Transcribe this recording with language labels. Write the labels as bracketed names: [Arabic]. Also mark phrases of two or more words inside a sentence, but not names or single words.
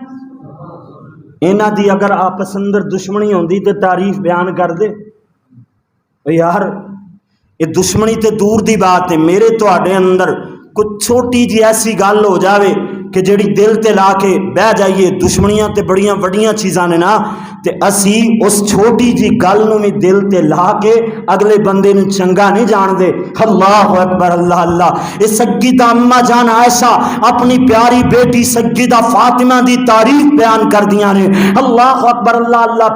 [Punjabi] انہاں دی اگر آپس اندر دشمنی ہوندی تے تعریف بیان کر دے یار، یہ دشمنی تے دور دی بات ہے، میرے تواڈے اندر کچھ چھوٹی جی ایسی گل ہو جاوے کہ جڑی دل تے لا کے بہ جائیے، دشمنیاں تے بڑیاں وڈیاں چیزاں نے نا، تے اسی اس چھوٹی جی گل نو بھی دل تے لا کے اگلے بندے نو چنگا نہیں جان دے۔ [Arabic] اللہ اکبر، اللہ اللہ۔ [Punjabi] یہ سیدہ اما جان عائشہ اپنی پیاری بیٹی سیدہ فاطمہ دی تعریف بیان کر دیاں نے۔ [Arabic] اللہ اکبر، اللہ اللہ۔